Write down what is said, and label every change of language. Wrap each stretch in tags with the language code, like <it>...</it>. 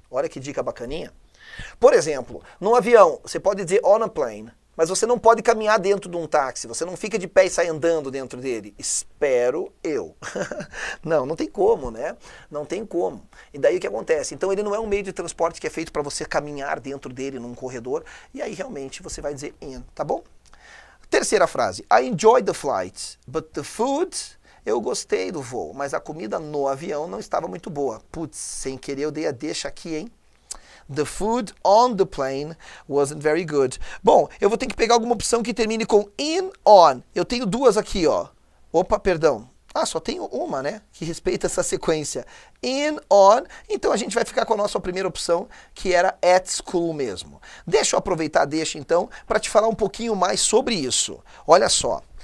<pt>Olha que dica bacaninha. Por exemplo, num avião, você pode dizer</pt> <en>on a plane,</en> <pt>mas você não pode caminhar dentro de um táxi, você não fica de pé e sai andando dentro dele. Espero eu. Não tem como, né? Não tem como. E daí o que acontece? Então ele não é um meio de transporte que é feito para você caminhar dentro dele num corredor, e aí realmente você vai dizer in, tá bom? Terceira frase.</pt> <en>I enjoyed the flight, but the food...</en> <pt>Eu gostei do voo, mas a comida no avião não estava muito boa. Putz, sem querer eu dei a deixa aqui, hein?</pt> <en>The food on the plane wasn't very good.</en> <pt>Bom, eu vou ter que pegar alguma opção que termine com in, on. Eu tenho duas aqui, ó. Opa, perdão. Só tenho uma, né? Que respeita essa sequência. In, on. Então a gente vai ficar com a nossa primeira opção, que era</pt> <en>at school</en> <pt>mesmo. Deixa eu aproveitar, então, para te falar um pouquinho mais sobre isso. Olha só.</pt>